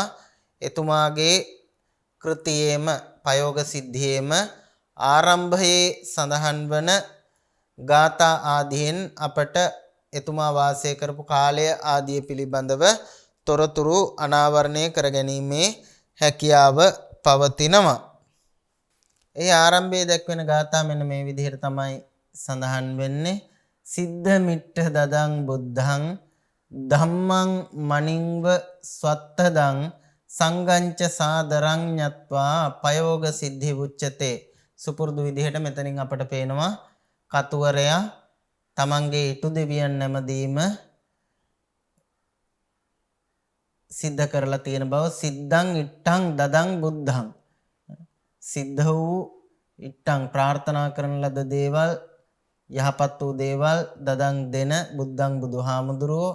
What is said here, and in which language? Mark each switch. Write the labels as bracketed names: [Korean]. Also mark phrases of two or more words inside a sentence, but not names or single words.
[Sinhala] එතුමාගේ කෘතියේම පයෝග සිද්ධියේම ආරම්භයේ සඳහන් වන ගාථා ආදීන් අපට එතුමා වාසය කරපු කාලය ආදී පිළිබඳව තොරතුරු අනාවරණය කරගැනීමේ හැකියාව පවතිනවා. ඒ ආරම්භයේ දැක්වෙන ගාථා මෙන්න මේ විදිහට තමයි සඳහන් වෙන්නේ. [Pali] සිද්ධ මිට්ඨ දදං බුද්ධං ධම්මං මනින්ව ස්වත්තදං සංගංච සාදරං ඤත්වා පයෝග සිද්ධි උච්චතේ. [Sinhala] සුපුරුදු විදිහට මෙතනින් අපට පේනවා කතුවරයා තමන්ගේ ඉටු දෙවියන් නැමදීම සිද්ධ කරලා තියෙන බව. [Pali] සිද්ධං ඉට්ටං දදං බුද්ධං. [Sinhala] සිද්ධ වූ ඉට්ටං ප්‍රාර්ථනා කරන ලද දේවල්, යහපත් වූ දේවල් දදං දෙන බුද්ධං බුදුහාමුදුරුවෝ.